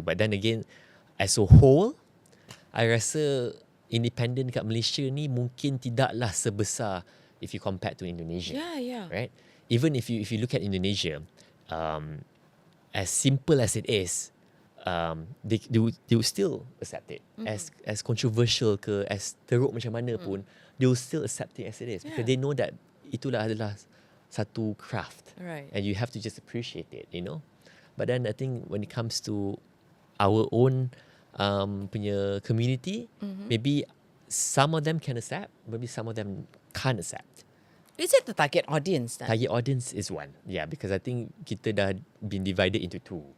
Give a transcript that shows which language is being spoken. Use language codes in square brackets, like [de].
[en] But then again, as a whole, I [ms] rasa independent kat Malaysia ni mungkin tidaklah sebesar [en] if you compare to Indonesia. Yeah. Right? Even if you look at Indonesia, as simple as it is, they will still accept it. As controversial [ms] ke, [en] as [ms] teruk macam mana pun, [en] they will still accept it as it is. Because they know that [ms] itulah adalah satu [en] craft. Right. And you have to just appreciate it, But then I think when it comes to our own punya community, maybe some of them can accept, maybe some of them can't accept. Is it the target audience then? Target audience is one. Yeah, because I think [ms] kita dah [en] been divided into two.